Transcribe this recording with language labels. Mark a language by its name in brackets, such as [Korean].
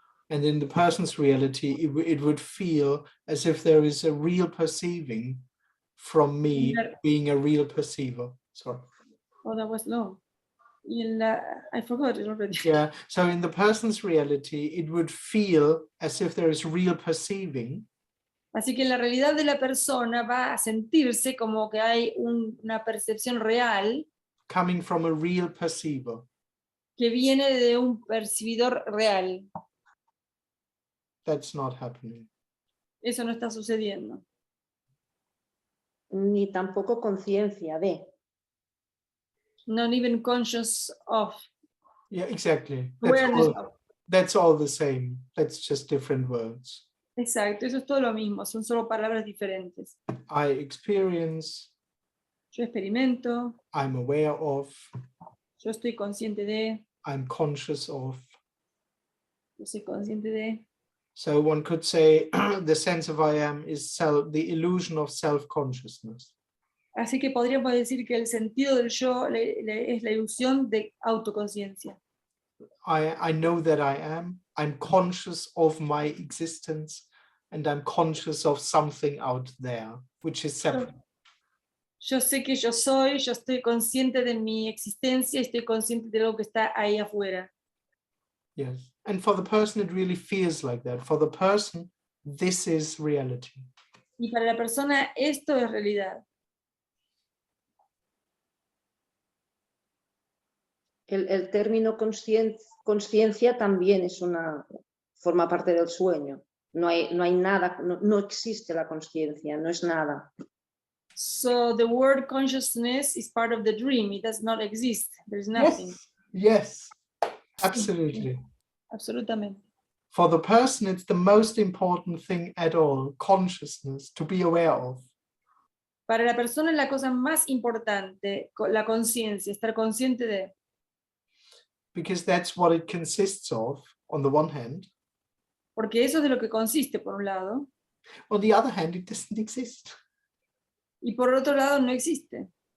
[English] And in the person's reality, it would feel as if there is a real perceiving from me being a real perceiver. Sorry. Oh, that was long. I forgot it already. Yeah, so in the person's reality, it would feel as if there is real perceiving. [Spanish] Así que en la realidad de la persona va a sentirse como que hay una percepción real [English] Coming from a real perceiver. [Spanish] que viene de un percibidor real. [English] That's not happening. [Spanish] Eso no está sucediendo. Ni tampoco conciencia de. [English] Not even conscious of. Yeah, exactly. Awareness That's all the same. That's just different words. [Spanish] Exacto, eso es todo lo mismo, son solo palabras diferentes. [English] I experience. [Spanish] Yo experimento. [English] I'm aware of. [Spanish] Yo estoy consciente de. [English] I'm conscious of. [Spanish] Yo soy consciente de. [English] So one could say the sense of I am is the illusion of self-consciousness. [Spanish] Así que podríamos decir que el sentido del yo es la ilusión de autoconciencia. [English] I know that I am. I'm conscious of my existence, and I'm conscious of something out there, which is separate. [Spanish] Yo sé que yo soy, yo estoy consciente de mi existencia y estoy consciente de lo que está ahí afuera. [English] Yes. And for the person, it really feels like that. For the person, this is reality. [Spanish] Y para la persona esto es realidad. El término consciencia también forma parte del sueño. No hay nada, no existe la consciencia, no es nada. [English] So the word consciousness is part of the dream. It does not exist. There's nothing. Yes, absolutely. [Spanish] Absolutamente. [English] For the person, it's the most important thing at all, consciousness, to be aware of. [Spanish] Para la persona es la cosa más importante, la conciencia, estar consciente de. [English] Because that's what it consists of, on the one hand. [Spanish] Porque eso es de lo que consiste, por un lado. [English] On the other hand, it doesn't exist. [Spanish] Y por otro lado, no existe.